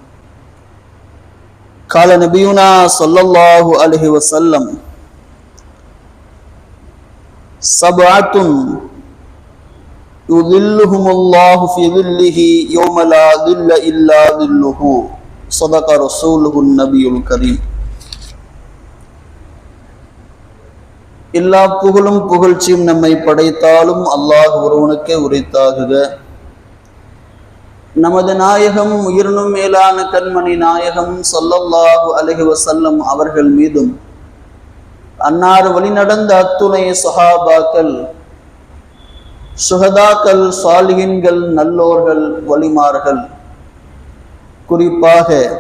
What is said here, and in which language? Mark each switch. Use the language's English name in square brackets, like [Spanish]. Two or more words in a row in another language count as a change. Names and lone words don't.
[Arabic] قال نبينا صلى الله عليه وسلم: سبعة يظلهم الله في ظله يوم لا ظل إلا ظله. صدق رسوله النبي الكريم. [Tamil] எல்லா புகழும் புகழ்ச்சியும் நம்மை படைத்தாலும் அல்லாஹ் ஒருவனுக்கே உரித்தாகுக. நமது நாயகம் உயிரினும் மேலான கண்மணி நாயகம் [Arabic] صلى الله عليه وسلم [Tamil] அவர்கள் மீதும் அன்னார் வழிநடந்த அத்துணை சஹாபாக்கள், சுஹதாக்கள், சாலிஹீன்கள், நல்லோர்கள், வலிமார்கள், குறிப்பாக